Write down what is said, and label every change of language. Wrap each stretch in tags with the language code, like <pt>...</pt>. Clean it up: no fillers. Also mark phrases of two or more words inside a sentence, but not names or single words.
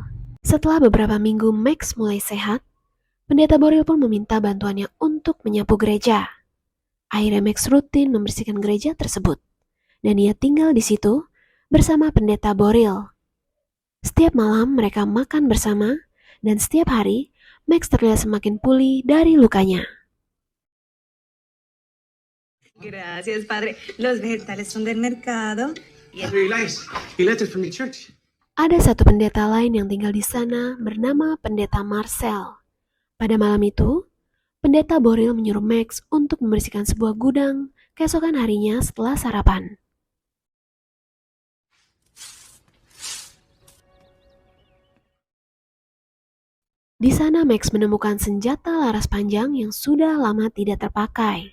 <id>Setelah beberapa minggu Max mulai sehat, pendeta Boril pun meminta bantuannya untuk menyapu gereja. Akhirnya Max rutin membersihkan gereja tersebut, dan ia tinggal di situ bersama pendeta Boril. Setiap malam mereka makan bersama, dan setiap hari Max terlihat semakin pulih dari lukanya.</id> <es>Gracias, padre. Los vegetales son del mercado.</es> <id>Ada satu pendeta lain yang tinggal di sana bernama pendeta Marcel. Pada malam itu, pendeta Boril menyuruh Max untuk membersihkan sebuah gudang keesokan harinya setelah sarapan. Di sana Max menemukan senjata laras panjang yang sudah lama tidak terpakai.</id>